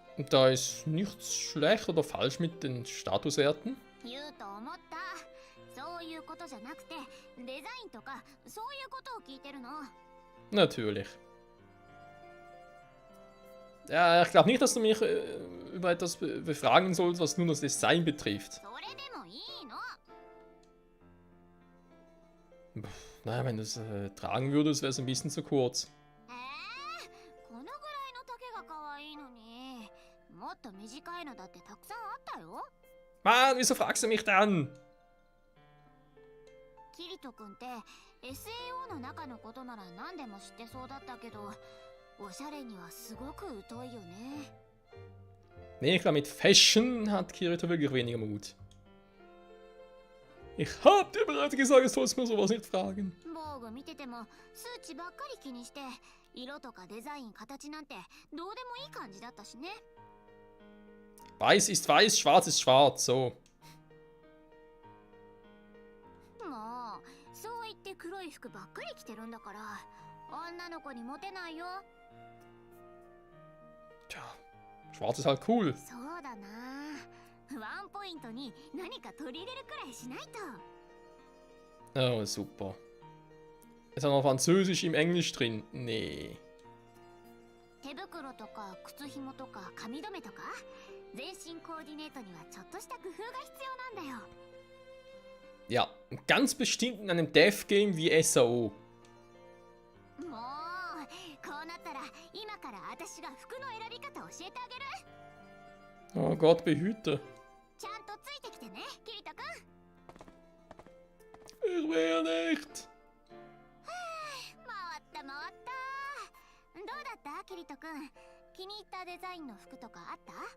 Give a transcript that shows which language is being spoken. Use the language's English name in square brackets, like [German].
[German] Da ist nichts schlecht oder falsch mit den Statuswerten. [Japanese] 言うと思った。そういうことじゃなくてデザインとかそういうことを聞いてるの。 [German] Natürlich. Ja, ich glaube nicht, dass du mich über etwas befragen sollst, was nur das Design betrifft. [Japanese] それでもいいの。 [German] Naja, wenn du es tragen würdest, wäre es ein bisschen zu kurz. [Japanese] このぐらいの丈が可愛いのに、もっと短いのだってたくさんあったよ。 [German] Mann, wieso fragst du mich dann? [Japanese] キリト君って SAO の中のことなら何でも知ってそうだったけど、おしゃれにはすごく疎いよね。 [German] Nee, ich glaube, mit Fashion hat Kirito wirklich weniger Mut. Ich hab dir bereits gesagt, du sollst mir sowas nicht fragen. [Japanese] 防具見てても数値ばっかり気にして、色とかデザイン、形なんてどうでもいい感じだったしね。 [German] Weiß ist weiß, schwarz ist schwarz, so. [Japanese] もうそう言って黒い服ばっかり着てるんだから、女の子にモテないよ。 [German] Tja, schwarz ist halt cool. [Japanese] そうだな。ワンポイントに何か取り入れるくらいしないと。 [German] Oh, super. Ist auch noch Französisch im Englisch drin? Nee. [Japanese] 手袋とか靴紐とか髪留めとか全身コーディネートにはちょっとした工夫が必要なんだよ。 [German] Ja, ganz bestimmt in einem Dev-Game wie SAO. [Japanese] もうこうなったら今から私が服の選び方教えてあげる。 [German] Oh Gott, behüte. [Japanese] ちゃんとついてきてね、キリト君。 [German] Ich will nicht. [Japanese] 回った回った。どうだったキリト君、気に入ったデザインの服とかあった？